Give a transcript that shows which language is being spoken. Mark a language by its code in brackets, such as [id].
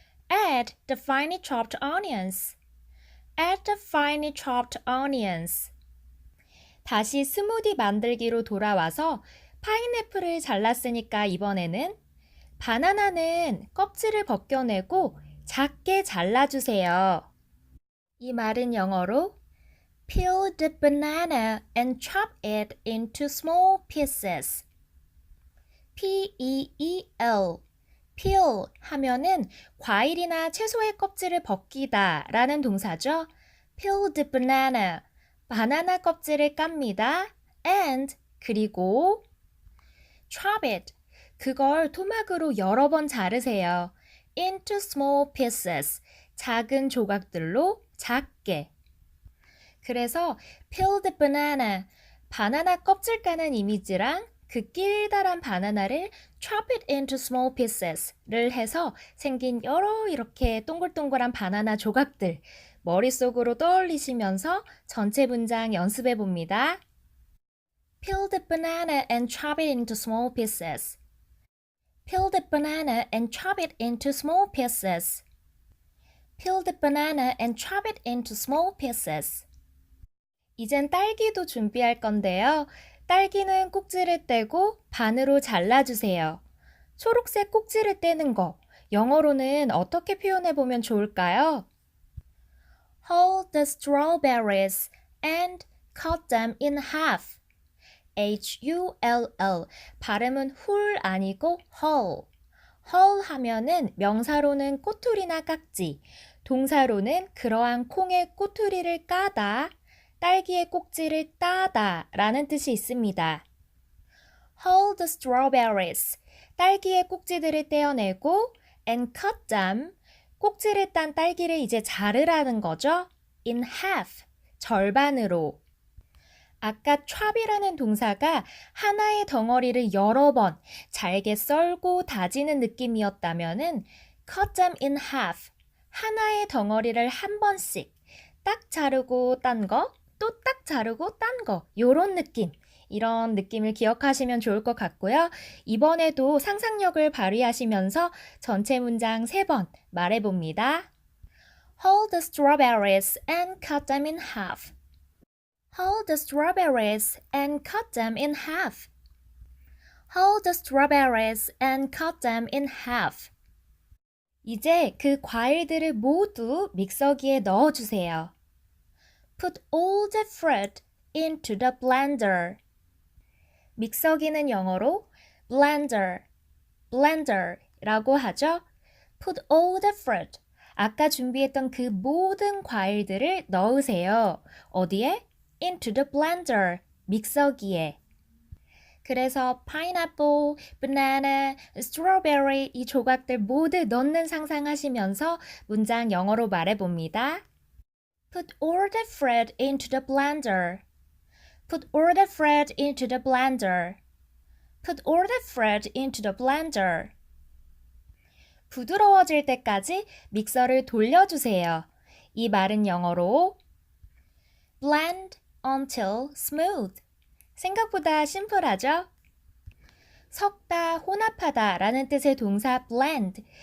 [en] Add the finely chopped onions. Add the finely chopped onions. [ko] 다시 스무디 만들기로 돌아와서 파인애플을 잘랐으니까 이번에는 바나나는 껍질을 벗겨내고 작게 잘라주세요. 이 말은 영어로 [en] Peel the banana and chop it into small pieces. P-E-E-L. [ko] peel 하면은 과일이나 채소의 껍질을 벗기다 라는 동사죠. [en] Peel the banana. [ko] 바나나 껍질을 깝니다. [en] And [ko] 그리고 [en] chop it. [ko] 그걸 토막으로 여러 번 자르세요. [en] Into small pieces. [ko] 작은 조각들로 작게. 그래서 [en] peel the banana, [ko] 바나나 껍질 까는 이미지랑 그 길다란 바나나를 [en] chop it into small pieces [ko] 를 해서 생긴 여러 이렇게 동글동글한 바나나 조각들 머릿속으로 떠올리시면서 전체 문장 연습해 봅니다. [en] Peel the banana and chop it into small pieces. Peel the banana and chop it into small pieces. Peel the banana and chop it into small pieces. [ko] 이젠 딸기도 준비할 건데요. 딸기는 꼭지를 떼고 반으로 잘라주세요. 초록색 꼭지를 떼는 거, 영어로는 어떻게 표현해 보면 좋을까요? [en] Hull the strawberries and cut them in half. H-U-L-L. [ko] 발음은 훌 아니고 hull. hull 하면은 명사로는 꼬투리나 깍지, 동사로는 그러한 콩의 꼬투리를 까다, 딸기의 꼭지를 따다 라는 뜻이 있습니다. [en] Hull the strawberries. [ko] 딸기의 꼭지들을 떼어내고 [en] and cut them. [ko] 꼭지를 딴 딸기를 이제 자르라는 거죠. [en] In half. [ko] 절반으로. 아까 chop이라는 동사가 하나의 덩어리를 여러 번 잘게 썰고 다지는 느낌이었다면은 [en] cut them in half. [ko] 하나의 덩어리를 한 번씩 딱 자르고 딴 거, 또 딱 자르고 딴 거, 요런 느낌. 이런 느낌을 기억하시면 좋을 것 같고요. 이번에도 상상력을 발휘하시면서 전체 문장 3번 말해봅니다. [en] Hold the strawberries and cut them in half. Hold the strawberries and cut them in half. Hold the strawberries and cut them in half. [ko] 이제 그 과일들을 모두 믹서기에 넣어주세요. [en] Put all the fruit into the blender. [ko] 믹서기는 영어로 blender라고 하죠. [en] Put all the fruit. [ko] 아까 준비했던 그 모든 과일들을 넣으세요. 어디에? [en] Into the blender. [ko] 믹서기에. 그래서 pineapple, banana, strawberry 이 조각들 모두 넣는 상상하시면서 문장 영어로 말해봅니다. [en] Put all the fruit into the blender. Put all the fruit into the blender. Put all the fruit into the blender. [ko] 부드러워질 때까지 믹서를 돌려주세요. 이 말은 영어로 [en] blend until smooth. [ko] 생각보다 심플하죠? 섞다, 혼합하다 라는 뜻의 동사 blend.